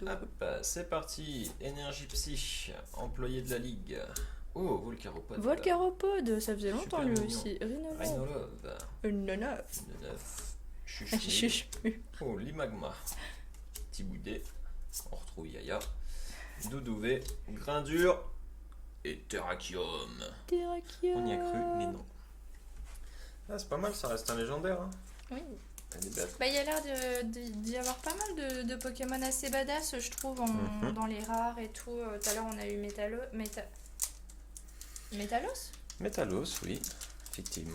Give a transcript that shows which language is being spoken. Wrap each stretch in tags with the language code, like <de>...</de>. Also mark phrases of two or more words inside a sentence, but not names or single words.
<fr>Hop, c'est parti. Énergie psy, employé de la ligue. Oh, Volcaropode. Volcaropode, ça faisait longtemps Super lui mignon. aussi. Rhinolove. Rhinolove. Une neuf. Une neuf. Je Chuchmé. sais plus. Oh, Limagma. Petit Boudet. On retrouve Yaya. Doudouvé. Grindure. Et Terrakium. Terrakium. On y a cru, mais non. Ah, c'est pas mal, ça reste un légendaire. Hein. Oui. Elle est belle. Bah, il y a l'air d'y avoir pas mal de Pokémon assez badass, je trouve, dans les rares et tout. Tout à l'heure, on a eu Métalos. Métalos, oui, effectivement.</fr>